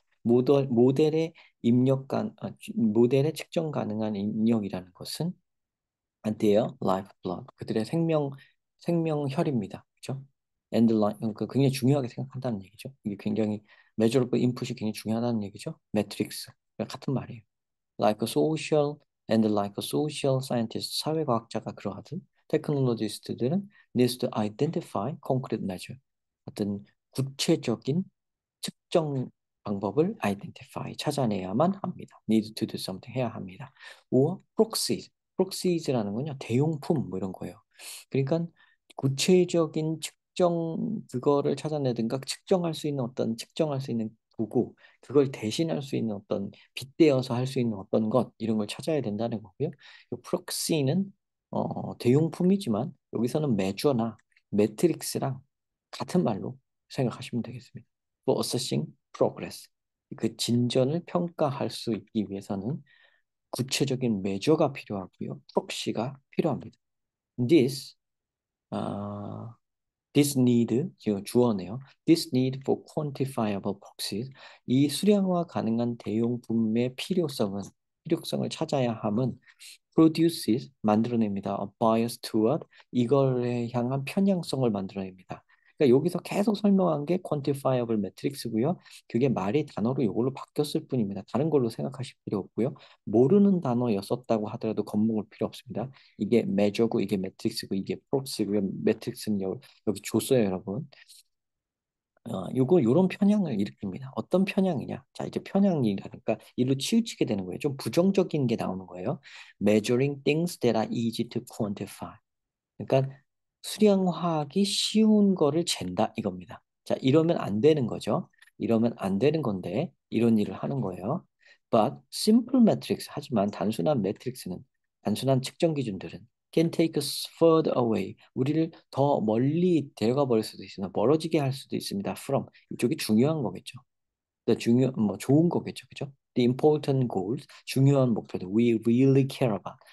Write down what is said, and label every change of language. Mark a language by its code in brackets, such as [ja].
[ko] 모델의 모델의 측정 가능한 입력이라는 것은 [en] their lifeblood. [ko] 그들의 생명혈입니다. 그죠? 굉장히 중요하게 생각한다는 얘기죠. 이게 굉장히 [en] measurable input [ko] 이 굉장히 중요하다는 얘기죠. 매트릭스. 같은 말이에요. [en] Like a social like a social scientist, [ko] 사회과학자가 그러하듯 테크놀로지스트들은 [en] needs to identify concrete measure, [ko] 어떤 구체적인 측정 방법을 [en] identify, [ko] 찾아내야만 합니다. [en] need to do something, [ko] 해야 합니다. [en] or proxies, [ko] proxies라는 건요, 대용품 뭐 이런 거예요. 그러니까 구체적인 측정 그거를 찾아내든가 측정할 수 있는 어떤 측정할 수 있는 도구, 그걸 대신할 수 있는 어떤 빗대어서 할 수 있는 어떤 것 이런 걸 찾아야 된다는 거고요. 이 프록시는 대용품이지만 여기서는 매저나 매트릭스랑 같은 말로 생각하시면 되겠습니다. [en] For assessing progress, [ko] 그 진전을 평가할 수 있기 위해서는 구체적인 매저가 필요하고요. 프록시가 필요합니다. This, 아, [en] This need, [ko] 지금 주어네요. [en] This need for quantifiable proxies. [ko] 이 수량화 가능한 대용품의 필요성을 찾아야 함은 [en] produces, [ko] 만들어냅니다. [en] A bias toward, [ko] 이걸 향한 편향성을 만들어냅니다. 그러니까 여기서 계속 설명한 게 [en] quantifiable matrix [ko] 고요. 그게 말이 단어로 이걸로 바뀌었을 뿐입니다. 다른 걸로 생각하실 필요 없고요. 모르는 단어였었다고 하더라도 겁먹을 필요 없습니다. 이게 measure고 이게 matrix고 이게 proxy고요. matrix는 여기 줬어요, 여러분. 요런 편향을 일으킵니다. 어떤 편향이냐? 자, 이제 편향이라니까 일로 치우치게 되는 거예요. 좀 부정적인 게 나오는 거예요. [en] Measuring things that are easy to quantify. [ko] 그러니까 수량화하기 쉬운 거를 잰다 이겁니다. 자, 이러면 안 되는 거죠. 이러면 안 되는 건데 이런 일을 하는 거예요. [en] But simple metrics, [ko] 하지만 단순한 측정 기준들은 [en] can take us further away. [ko] 우리를 더 멀리 데려가 버릴 수도 있습니다. 멀어지게 할 수도 있습니다. From, 이쪽이 중요한 거겠죠. 뭐 좋은 거겠죠. 그죠? [en] The important goals, [ko] 중요한 목표들 [en] we really care about.